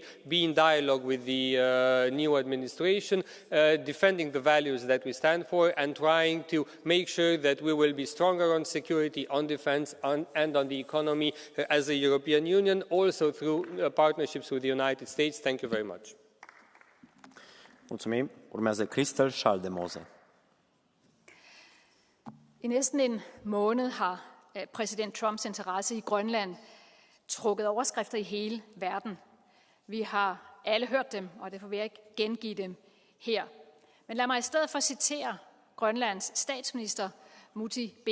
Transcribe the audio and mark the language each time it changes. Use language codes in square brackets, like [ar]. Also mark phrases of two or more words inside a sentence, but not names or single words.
[en] Be in dialogue with the new administration, defending the values that we stand for and trying to make sure that we will be stronger on security, on defense, and on the economy as a European Union, also through partnerships with the United States. Thank you very much. [ro] Mulțumim. Urmează Christel Schaldemose. [da] I næsten en måned har præsident Trumps interesse i Grønland trukket overskrifter i hele verden. Vi har alle hørt dem, og derfor vil jeg ikke gengive dem her. Men lad mig i stedet for citere Grønlands statsminister Muti B.